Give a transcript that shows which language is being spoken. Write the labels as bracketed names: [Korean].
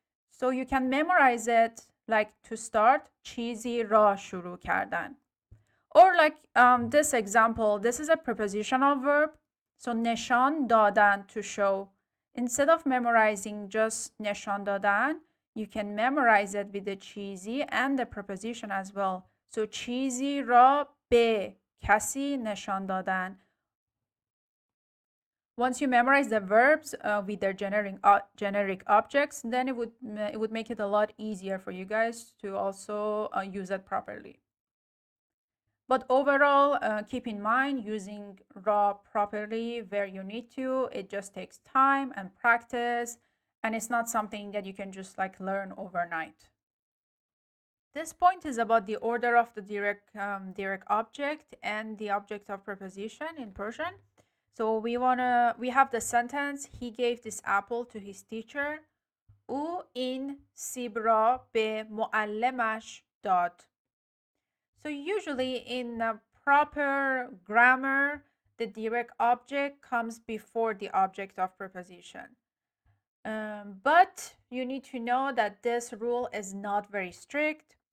[English] So you can memorize it like to start [Persian] چیزی را شروع کردن. [English] Or like this example, this is a prepositional verb. So نشان دادن, to show. Instead of memorizing just نشان دادن, you can memorize it with the چیزی and the preposition as well. [Persian] So چیزی را به کسی نشان دادن. [English] Once you memorize the verbs with their generic objects, then it would make it a lot easier for you guys to also use it properly. But overall, keep in mind using raw properly where you need to. It just takes time and practice, and it's not something that you can just like learn overnight. This point is about the order of the direct object and the object of preposition in Persian. So we have the sentence, he gave this apple to his teacher. [Persian] او این سیب را به معلمش داد. [English] So usually in proper grammar, the direct object comes before the object of preposition. But you need to know that this rule is not very strict.